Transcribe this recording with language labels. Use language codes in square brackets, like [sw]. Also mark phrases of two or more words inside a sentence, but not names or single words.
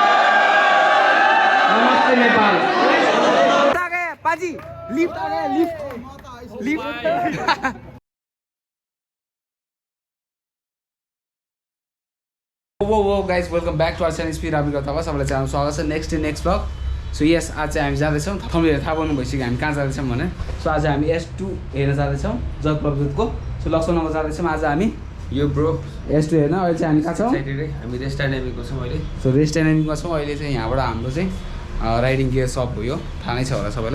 [ne] नमस्ते नेपाल। [hi] पाजी लिफ्ट आ गया लिफ्ट लिफ्ट। [en] oh guys welcome back to our channel स्पिड अभिको [ne] तपाईँ सबैलाई च्यानल स्वागत छ [en] next vlog. so yes [ne] आज चाहिँ हामी जाँदैछौँ थम्बनेलले थाहा पाउनु भइसक्यो हामी कहाँ जाँदैछौँ भने। सो आज हामी S2 हेर्न जाँदैछौँ जग प्रभुको। सो लक्ष्मणमा जाँदैछौँ आज हामी यो ब्रो S2 हेर्न। अहिले चाहिँ हामी कहाँ छौँ हामी रेस्ट डाइनामिकमा छौँ अहिले। सो रेस्ट डाइनामिकमा छौँ अहिले चाहिँ यहाँबाट हाम्रो चाहिँ [en] riding gear shop [ne] हो यो थाहा नै छ होला सबैलाई।